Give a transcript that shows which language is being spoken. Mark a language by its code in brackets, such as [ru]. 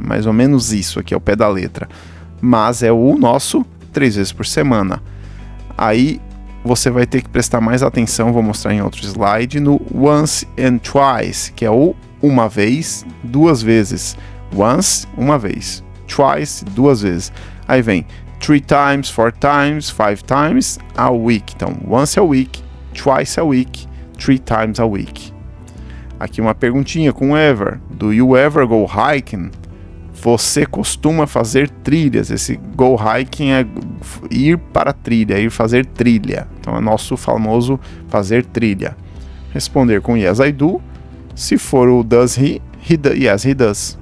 [pt] Mais ou menos isso aqui, ao pé da letra. Mas é o nosso 3 vezes por semana. Aí, você vai ter que prestar mais atenção, vou mostrar em outro slide, no once and twice, que é o uma vez, 2 vezes. Once, uma vez. Twice, 2 vezes. [en] Aí vem 3 times, 4 times, 5 times a week. Então, once a week, twice a week, 3 times a week. [pt] Aqui uma perguntinha com [en] ever. Do you ever go hiking? [pt] Você costuma fazer trilhas? Esse go hiking é ir para a trilha, ir fazer trilha. Então, é nosso famoso fazer trilha. Responder com [en] yes, I do. [pt] Se for o [en] does he, yes, he does.